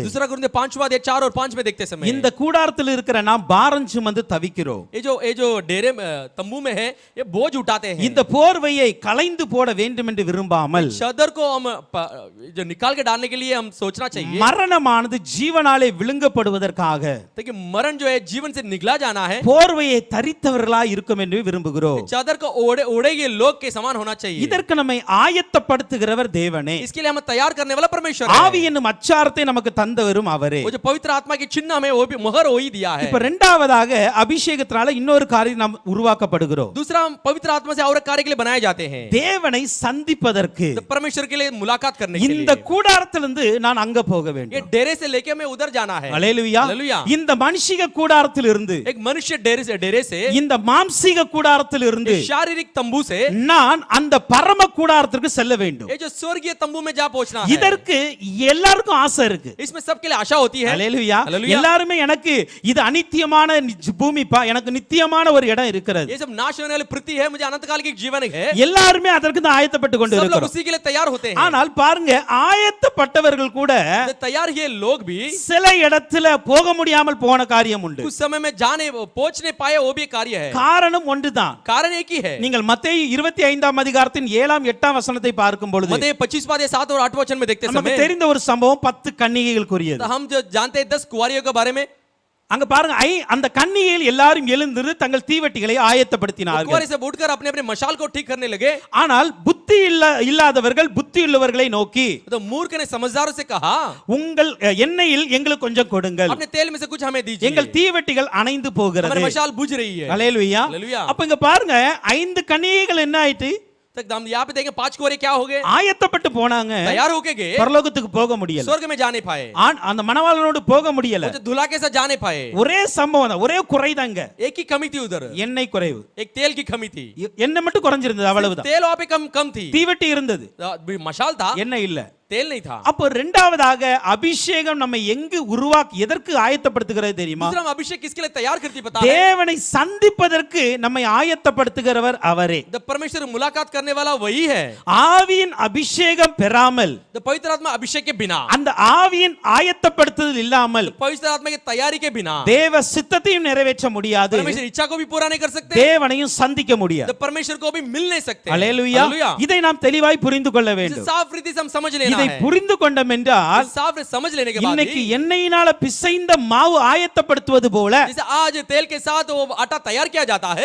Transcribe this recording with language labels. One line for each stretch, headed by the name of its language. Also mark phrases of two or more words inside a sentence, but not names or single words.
Hindi: दूसरा कुरिन्थियों 5वां अध्याय 4 और 5 में देखते समय
Tamil: இந்த கூடாரத்தில் இருக்கிற நாம் பாரம் சுமந்து தவிக்கிறோம்.
Hindi: ये जो डेरे में तंबू में है, ये बोझ उठाते हैं।
Tamil: இந்த போர்வையை களைந்து போட வேண்டும் என்று விரும்பாமல்
Hindi: चादर को हम जो निकाल के डालने के लिए हम सोचना चाहिए,
Tamil: மரணமானது ஜீவனாலே விழுங்கப்படுவதற்காக
Hindi: ताकि मरण जो है जीवन से निकला जाना है,
Tamil: போர்வையை தரித்தவர்களாய் இருக்கும் என்று விரும்புகிறோம்.
Hindi: चादर को ओढ़े हुए लोग के समान होना चाहिए।
Tamil: இதற்கு நம்மை ஆயத்தப்படுத்துகிறவர் தேவனே.
Hindi: इसके लिए हमें तैयार करने वाला परमेश्वर है।
Tamil: ஆவி என்னும் அச்சாரத்தை நமக்கு தந்தவரும் அவரே.
Hindi: वो जो पवित्र आत्मा की चिन्ह हमें वो भी मोहर हो ही दिया है।
Tamil: இப்ப இரண்டாவதாக அபிஷேகத்தினால இன்னொரு காரியம் நாம் உருவாக்கப்படுகிறோம்.
Hindi: दूसरा हम पवित्र आत्मा से और कार्य के लिए बनाए जाते हैं,
Tamil: தேவனை சந்திப்பதற்கு.
Hindi: तो परमेश्वर के लिए मुलाकात करने के
Tamil: இந்த
Hindi: लिए
Tamil: கூடாரத்திலிருந்து நான் அங்க போக
Hindi: ये
Tamil: வேண்டும்.
Hindi: डेरे से लेके हमें उधर जाना है।
Tamil: அல்லேலூயா.
Hindi: हालेलुया।
Tamil: இந்த மனுஷிக கூடாரத்திலிருந்து,
Hindi: एक मनुष्य डेरे से
Tamil: இந்த மாம்சீக கூடாரத்திலிருந்து
Hindi: एक शारीरिक तंबू से
Tamil: நான் அந்த பரம கூடாரத்திற்கு செல்ல வேண்டும்.
Hindi: ये जो स्वर्गीय तंबू में जा पहुंचना है,
Tamil: இதற்கு எல்லாருக்கும் ஆசை இருக்கு.
Hindi: इसमें सबके लिए आशा होती है।
Tamil: அல்லேலூயா.
Hindi: हालेलुया।
Tamil: எல்லாருமே எனக்கு இது அனித்தியமான பூமிப்பா, எனக்கு நித்தியமான ஒரு இடம் இருக்கிறது.
Hindi: ये सब नाश होने वाली पृथ्वी है, मुझे अनंत काल की जीवन है।
Tamil: எல்லாருமே அதற்கு தான் ஆயத்தப்பட்டு கொண்டு
Hindi: सब लोग
Tamil: இருக்கிறோம்.
Hindi: उसी के लिए तैयार होते हैं।
Tamil: ஆனால் பாருங்க, ஆயத்தப்பட்டவர்கள் கூட
Hindi: तो तैयार ये लोग भी
Tamil: சில இடத்துல போக முடியாமல் போன காரியம் உண்டு.
Hindi: कुछ समय में पहुंचने पाए, वो भी एक कार्य है।
Tamil: காரணம் ஒன்றுதான்.
Hindi: कारण एक ही है।
Tamil: நீங்கள் மத்தேயு 25ஆம் அதிகாரத்தின் 7-8 வசனத்தை பார்க்கும் பொழுது
Hindi: मत्ती 25वां 7 और 8 वचन में देखते
Tamil: நமக்கு
Hindi: समय
Tamil: தெரிந்த ஒரு சம்பவம் 10 கன்னிகைகளுக்குரியது.
Hindi: तो हम जो जानते हैं 10 कुंवारियों के बारे में,
Tamil: அங்க பாருங்க, அந்த கன்னிகைகள் எல்லாரும் எழுந்து தங்கள் தீவட்டிகளை ஆயத்தப்படுத்தினார்கள்.
Hindi: कुंवारी से उठकर अपने अपने मशाल को ठीक करने लगे।
Tamil: ஆனால் புத்தி இல்லாதவர்கள் புத்தியுள்ளவர்களை நோக்கி,
Hindi: तो मूर्ख ने समझदारों से कहा,
Tamil: உங்கள் எண்ணெயில் எங்களுக்கு கொஞ்சம் கொடுங்கள்,
Hindi: अपने तेल में से कुछ हमें दीजिए,
Tamil: எங்கள் தீவட்டிகள் அணைந்து போகிறது.
Hindi: हमारी मशाल बुझ रही है।
Tamil: அல்லேலூயா.
Hindi: हालेलुया।
Tamil: அப்ப இங்க பாருங்க, 5 கன்னிகைகள் என்ன ஆயிட்டு,
Hindi: तक हम यहाँ पे देखें 5 कुंवारे क्या हो गए,
Tamil: ஆயத்தப்பட்டு போனாங்க,
Hindi: तैयार होके गए,
Tamil: பரலோகத்துக்கு போக முடியல,
Hindi: स्वर्ग में जाने पाए,
Tamil: அந்த மணவாளனோடு போக முடியல.
Hindi: वो जो दूल्हा के साथ जाने पाए।
Tamil: ஒரே சம்பவம் தான், ஒரே குறைதாங்க,
Hindi: एक ही कमी थी उधर,
Tamil: எண்ணெய் குறைவு.
Hindi: एक तेल की कमी थी।
Tamil: எண்ணெய் மட்டும் குறைஞ்சிருந்தது, அவ்வளவுதான்.
Hindi: तेल वहां पे कम थी,
Tamil: தீவட்டி இருந்தது,
Hindi: मशाल था,
Tamil: எண்ணெய் இல்ல.
Hindi: तेल नहीं था।
Tamil: அப்போ இரண்டாவதாக அபிஷேகம் நம்ம எங்கு எதற்கு ஆயத்தப்படுத்துகிறது தெரியுமா?
Hindi: दूसरा हम अभिषेक किसके लिए तैयार करती पता है?
Tamil: தேவனை சந்திப்பதற்கு நம்மை ஆயத்தப்படுத்துகிறவர் அவரே.
Hindi: द परमेश्वर मुलाकात करने वाला वही है।
Tamil: ஆவியின் அபிஷேகம் பெறாமல்,
Hindi: द पवित्र आत्मा अभिषेक के बिना,
Tamil: அந்த ஆவியின் ஆயத்தப்படுத்துதல் இல்லாமல்
Hindi: पवित्र आत्मा की तैयारी के बिना
Tamil: தேவ சித்தத்தையும் நிறைவேற்ற முடியாது,
Hindi: परमेश्वर इच्छा को भी पूरा नहीं कर सकते,
Tamil: தேவனையும் சந்திக்க முடியாது.
Hindi: द परमेश्वर को भी मिल नहीं सकते।
Tamil: அல்லேலூயா.
Hindi: हालेलुया।
Tamil: இதை நாம் தெளிவாய் புரிந்து கொள்ள
Hindi: इसे
Tamil: வேண்டும்.
Hindi: साफ रीति से हम समझ लेना
Tamil: இதை
Hindi: है।
Tamil: புரிந்து கொண்டோம் என்றால்,
Hindi: इसे साफ समझ लेने के बाद
Tamil: இன்னைக்கு
Hindi: ही,
Tamil: எண்ணெயினால பிசைந்த மாவு ஆயத்தப்படுத்துவது போல,
Hindi: जैसे आज तेल के साथ वो आटा तैयार किया जाता है,